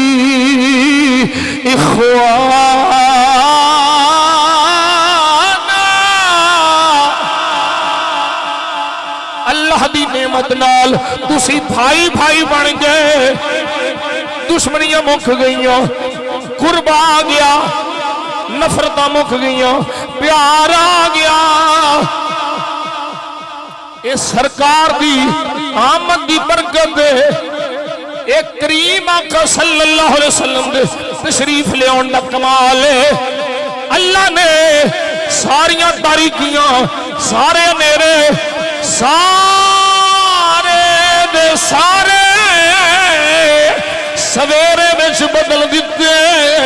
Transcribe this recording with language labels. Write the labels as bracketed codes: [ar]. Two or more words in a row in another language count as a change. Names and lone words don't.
[pa] اخوانا اللہ دی نعمت نال تسی بھائی بھائی بن گئے دشمنیاں مک گئیاں قربا آ گیا نفرت مک گئیاں پیار آ گیا یہ سرکار دی آمد دی برکت اک کریم آقا [ar] صلى الله عليه وسلم [pa] دے تشریف لے آؤن دا کمال ہے اللہ نے ساریاں تاریکیاں سارے نھیرے سارے دے سارے سویرے وچ بدل دتے